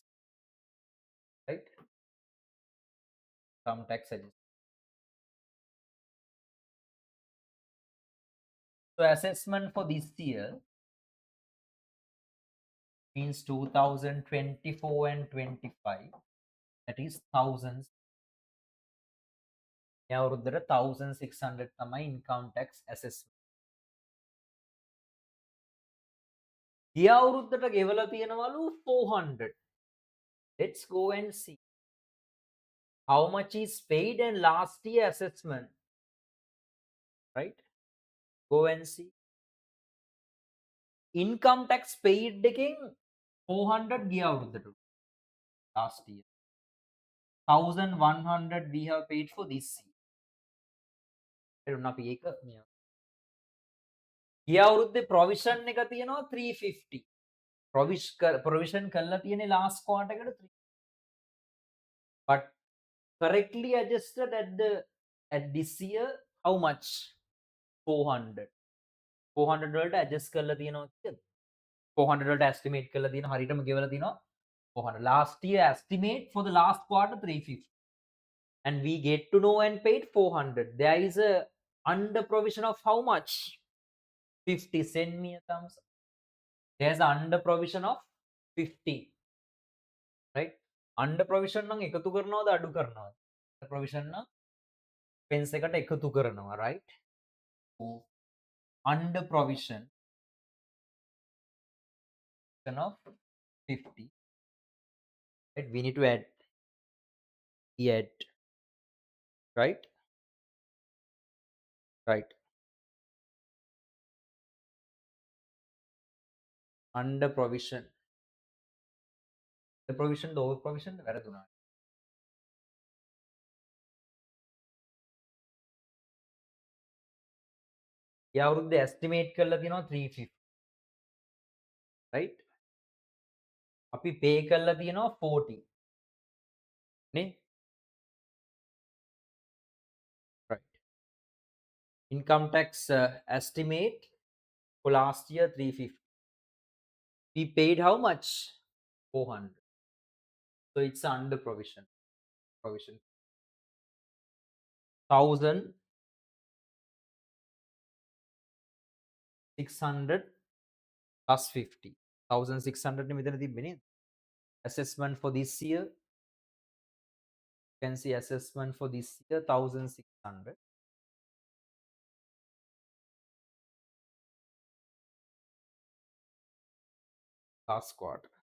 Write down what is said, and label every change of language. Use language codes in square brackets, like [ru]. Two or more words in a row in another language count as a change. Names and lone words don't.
[en] Right? Income tax adjustment. So assessment for this year means 2024 and 25. That is thousands. [si] අවුරුද්දට 1600 තමයි [en] income tax assessment. [si] ගිය අවුරුද්දට ගෙවලා තියෙනවලු 400. [en] Let's go and see how much is paid and last year assessment. Right? Go and see. Income tax paid [si] එකෙන් 400 ගිය අවුරුද්දට [en] last year. 1100 we have paid for this year. [si] අපි ඒක ගිය අවුරුද්දේ provision එක තියෙනවා 350. provision කරලා තියෙන්නේ [en] last quarter [si] එකට 3. [en] But correctly adjusted at this year how much? [si] 400. 400 වලට adjust කරලා තියෙනවා කියද? 400 වලට estimate කරලා තියෙනවා හරියටම ගෙවලා තියෙනවා 400. [en] Last year estimate for the last quarter 350. And we get to know and paid 400. There is a under provision of how much? 50. Send me a thumbs up. There's an under provision of 50. Right? Under provision [si] නම් එකතු කරනවද අඩු කරනවද? [en] Under provision [si] නම් expense එකට එකතු කරනවා, [en] right? So, under provision of 50. Right? We need to add. Right? Right. Under provision provision the over provision වැරදුනා. [si] ඒ අවුරුද්ද estimate කරලා තියෙනවා 350 right? අපි pay කරලා තියෙනවා 40 නේ? [en] Right. Income tax estimate for last year 350. We paid how much? 400. So it's under provision. Provision. 1,600 plus 50. [si] 1,600 මෙතන තිබ්බේ නේද? [en] Assessment for this year. You can see assessment for this year 1,600. Last quarter.